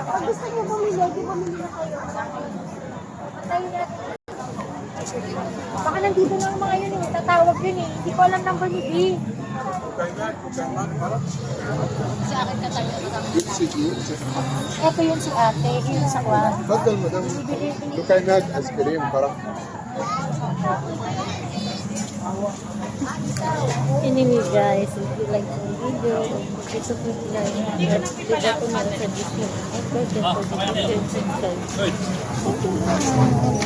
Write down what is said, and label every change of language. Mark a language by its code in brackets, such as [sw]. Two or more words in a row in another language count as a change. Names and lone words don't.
[tl] Kung gusto niyo bumili, di bumili na kayo. Tayo na. Baka nandito na ang mga yun eh. Tatawag yun eh. Hindi ko alam number ni B. Ito yun si ate. Yun sa kwan. [ar] تفضل مدام دكانات ايس كريم فرح [en] Anyway guys, if you like the video, please like and subscribe to my channel. Don't forget to subscribe. Thank you.